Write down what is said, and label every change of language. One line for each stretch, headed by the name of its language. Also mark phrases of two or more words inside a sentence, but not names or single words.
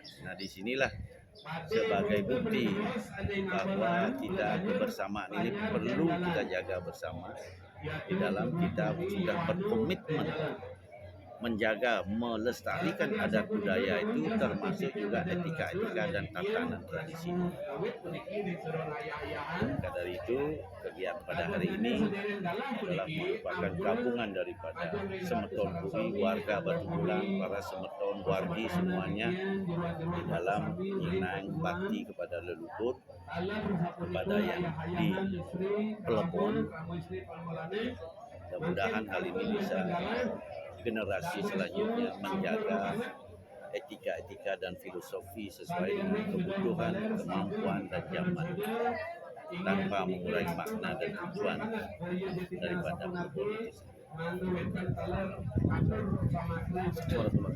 Indonesian: Nah disinilah sebagai bukti bahwa kita kebersamaan ini perlu kita jaga bersama di dalam kita sudah berkomitmen menjaga, melestarikan adat budaya itu termasuk juga etika-etika dan tatanan tradisi. Maka dari itu, kegiatan pada hari ini adalah merupakan gabungan daripada semeton Puri, warga Batu Bulan, para
Balinese: semeton wargi
Indonesian: semuanya di dalam menyenang bakti kepada leluhur, kepada yang di Pelepon. Mudah-mudahan hal ini bisa generasi selanjutnya menjaga etika-etika dan filosofi sesuai dengan kebutuhan, kemampuan dan zaman tanpa mengurangi makna dan tujuan daripada budaya itu sendiri.